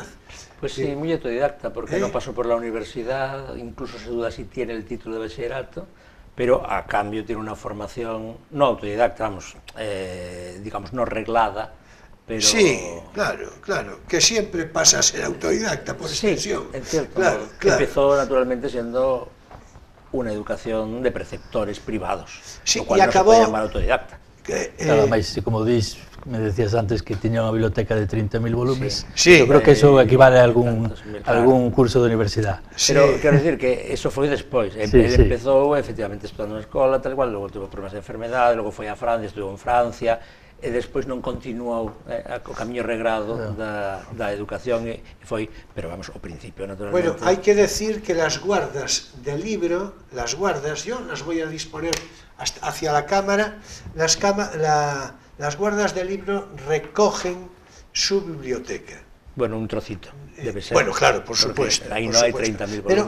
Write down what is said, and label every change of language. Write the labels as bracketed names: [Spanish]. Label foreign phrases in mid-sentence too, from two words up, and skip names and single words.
[Spanish] Pues sí, muy autodidacta, porque no pasó por la universidad, incluso se duda si tiene el título de bachillerato, pero a cambio tiene una formación no autodidacta, vamos, digamos, no reglada, pero... Sí, claro, que siempre pasa a ser autodidacta, por extensión. Sí, es cierto, claro. Empezó naturalmente siendo una educación de preceptores privados, sí, lo cual no se puede llamar autodidacta. [Galician] Claro, máis, como me decías antes que tiña unha biblioteca de 30.000 volumes, sí, eu creo que eso equivale a algún curso de universidade. Pero quero decir que eso foi despois, ele empezou efectivamente estudando na escola, tal cual, logo tuvo problemas de enfermedade, logo foi a Francia, estudiou en Francia, e despois non continuou o camiño regrado da educación e foi, pero vamos, ao principio naturalmente. Bueno, [Spanish] hai que decir que las guardas del libro, yo las voy a disponer hacia la cámara, las guardas del libro recogen su biblioteca. Bueno, un trocito, debe ser. Bueno, claro, por supuesto. Ahí no hay 30.000 volúmenes.